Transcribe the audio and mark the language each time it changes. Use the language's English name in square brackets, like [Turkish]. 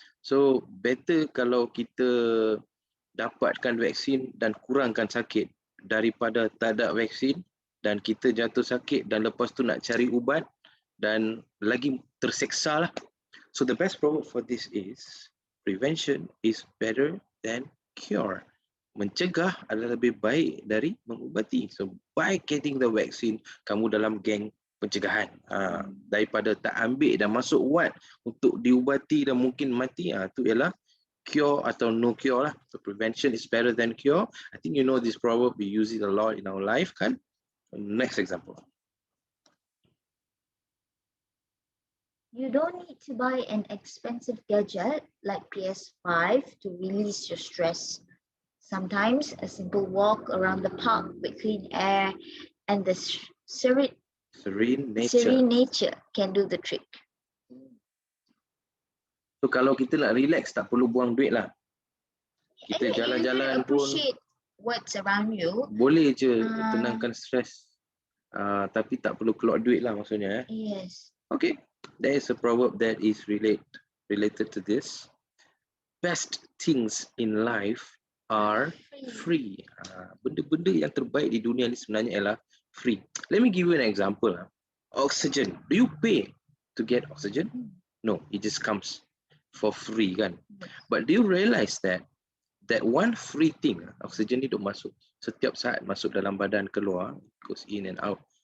[Malay] So better kalau kita dapatkan vaksin dan kurangkan sakit daripada tak ada vaksin dan kita jatuh sakit dan lepas tu nak cari ubat dan lagi terseksa lah. [English] So the best proverb for this is prevention is better than cure. [Malay] Mencegah adalah lebih baik dari mengubati. [English] So by getting the vaccine, [Malay] kamu dalam geng pencegahan. Daripada tak ambil dan masuk wad untuk diubati dan mungkin mati, itu ialah cure atau [English] no cure [Malay] lah. [English] So prevention is better than cure. I think you know this proverb, we use it a lot in our life kan. Next example. You don't need to buy an expensive gadget like PS5 to release your stress. Sometimes a simple walk around the park with clean air and the serene nature can do the trick. [Malay] So kalau kita nak relax, tak perlu buang duit lah. Kita jalan-jalan pun [English] appreciate what's around you. [Malay] Boleh je tenangkan stres. Tapi tak perlu keluar duit lah maksudnya. [English] Yes. Okay, there is a proverb that is related to this. Best things in life are free. [Malay] Benda-benda yang terbaik di dunia ni sebenarnya ialah free. [English] Let me give you an example. Oxygen. Do you pay to get oxygen? No, it just comes for free kan. But do you realize that one free thing, [Malay] oxygen ni duk masuk setiap saat, masuk dalam badan, keluar, [English] goes in and out.